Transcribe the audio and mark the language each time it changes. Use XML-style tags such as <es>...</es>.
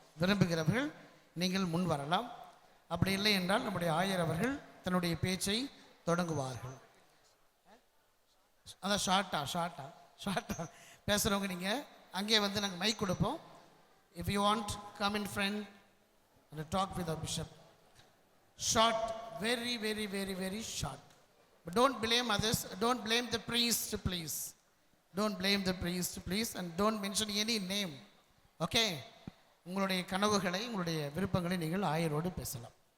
<ta>விரும்புகிறவர்கள் நீங்கள் முன் வரலாம். அப்படி இல்லை என்றால் நம்முடைய ஆயர் அவர்கள் தன்னுடைய பேச்சை தொடங்குவார்கள். அதான் ஷார்ட்டாக பேசுகிறவங்க நீங்கள் அங்கே வந்து நாங்கள் மைக் கொடுப்போம்.</ta> <en>If you want come in front and talk with our bishop. Short, very very very very short. But don't blame others, don't blame the priest please. Don't blame the priest please, and don't mention any name. Okay?</en> <ta>உங்களுடைய கனவுகளை, உங்களுடைய விருப்பங்களை நீங்கள் ஆயரோடு பேசலாம்.</ta>